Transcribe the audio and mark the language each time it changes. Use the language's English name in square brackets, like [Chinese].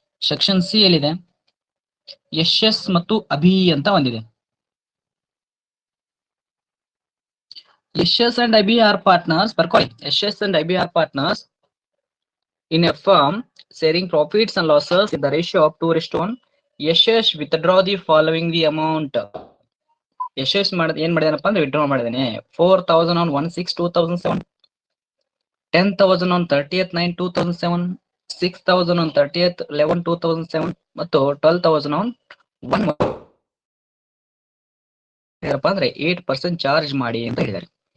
[Kannada] Section C ಎಲ್ಲಿದೆ? ಯಶಸ್ ಮತ್ತು ಅಭಿ ಅಂತ ಒಂದಿದೆ. [English] Yashas and Abhi are partners. [Kannada] ಬರ್ಕೊಳ್ಳಿ. [English] Yashas and Abhi are partners in a firm sharing profits and losses in the ratio of 2:1. Yashas withdraw the following the amount. [Kannada] ಯಶಸ್ ಏನ್ ಮಾಡಿದಾನಪ್ಪ ಅಂದ್ರೆ withdraw ಮಾಡಿದಾನೆ. 4,000 on 1/6/2007, 10,000 on 30th 9/2007, 6,000 on 30th 11/2007 ಮತ್ತು 12,000 on 1 ಏನಪ್ಪ ಅಂದ್ರೆ 8% ಚಾರ್ಜ್ ಮಾಡಿ ಅಂತ ಹೇಳಿದ್ದಾರೆ.